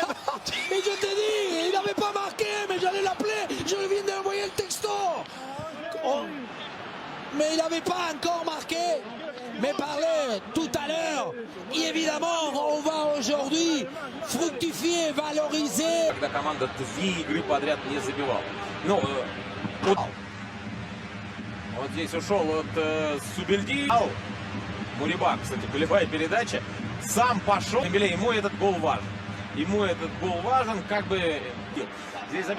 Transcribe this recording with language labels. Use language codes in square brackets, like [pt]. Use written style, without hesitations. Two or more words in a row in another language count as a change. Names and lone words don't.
[fr] Mais je te dis, il n'avait pas marqué, mais j'allais l'appeler. Je viens d'envoyer le texto. Oh. Mais il n'avait pas encore marqué. Mais parler tout à l'heure, évidemment, on va aujourd'hui fructifier, valoriser. [ru] Когда команда 2 игры подряд не забивала. Ну, вот здесь ушел от Субельди. Мурибак, кстати, голевая передача. Сам пошел. Дембеле, ему этот гол важен. Ему этот гол важен, как бы здесь забил.